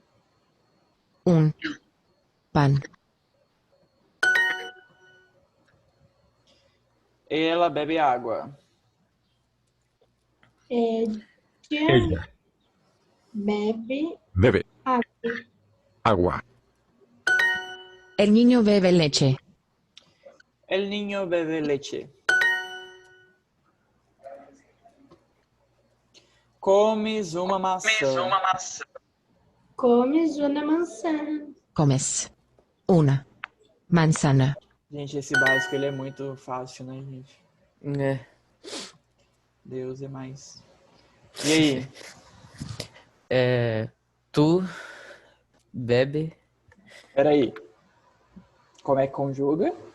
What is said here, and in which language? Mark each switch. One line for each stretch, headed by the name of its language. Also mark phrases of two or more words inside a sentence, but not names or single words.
Spanish: un pan.
Portuguese: Ela bebe água.
Spanish: Ella Bebe bebe
Portuguese: água.
Spanish: agua. El niño bebe leche. El niño bebe leche.
Portuguese: Comes uma maçã. Comes uma maçã.
Spanish: Comes una manzana.
Portuguese: Gente, esse básico ele é muito fácil, né, gente? É. Deus é mais. E aí? Tu bebe Peraí. Como é que conjuga?